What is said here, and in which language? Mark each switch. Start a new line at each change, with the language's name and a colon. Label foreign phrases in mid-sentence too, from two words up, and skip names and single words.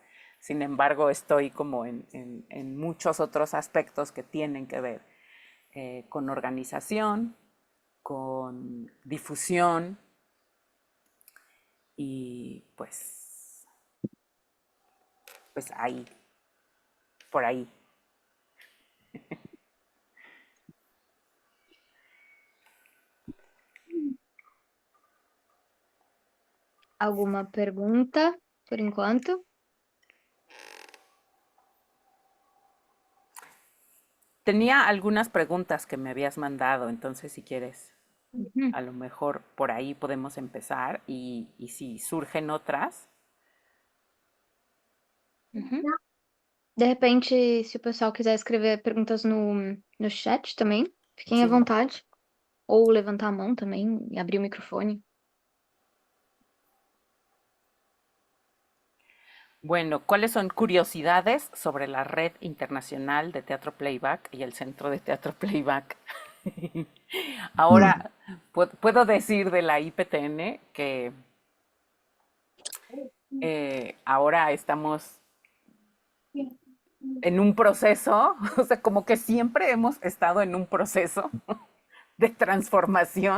Spanish: Sin embargo, estoy como en muchos otros aspectos que tienen que ver con organización, con difusión y pues ahí, por ahí.
Portuguese: ¿Alguma pergunta por enquanto?
Spanish: Tenía algunas preguntas que me habías mandado, entonces si quieres, Uhum, a lo mejor por ahí podemos empezar y si surgen otras, uhum.
Portuguese: De repente, se o pessoal quiser escrever perguntas no chat também, fiquem à
Spanish: sí.
Portuguese: vontade. Ou levantar a mão também e abrir o microfone.
Spanish: Bueno, ¿cuáles son curiosidades sobre la Red Internacional de Teatro Playback y el Centro de Teatro Playback? Ahora, puedo decir de la IPTN que ahora estamos en un proceso, o sea, como que siempre hemos estado en un proceso de transformación.